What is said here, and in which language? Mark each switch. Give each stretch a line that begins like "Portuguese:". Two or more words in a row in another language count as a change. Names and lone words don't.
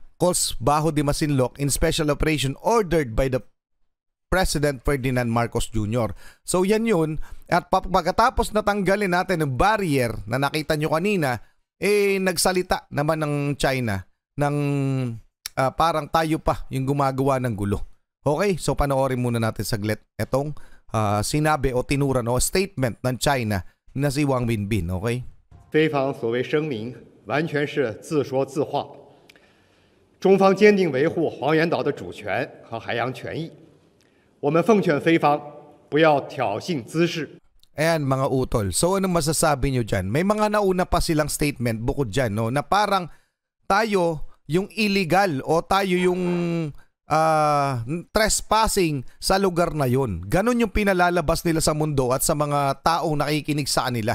English: calls Bajo de Masinloc in special operation ordered by the President Ferdinand Marcos Jr.
Filipino: So yan yun. At pagkatapos natanggalin natin ng barrier na nakita nyo kanina, nagsalita naman ng China ng parang tayo pa yung gumagawa ng gulo. Okay, so panoorin muna natin saglit itong sinabi o tinuran o statement ng China na si Wang Wenbin. Okay?
Chinese: 菲方所谓声明完全是自说自话，中方坚定维护黄岩岛的主权和海洋权益。我们奉劝菲方不要挑衅滋事。
Filipino: Ayan mga utol. So ano masasabi nyo dyan? May mga nauna pa silang statement bukod dyan, no? Na parang tayo yung illegal o tayo yung trespassing sa lugar na yun. Ganon yung pinalalabas nila sa mundo at sa mga taong nakikinig sa kanila.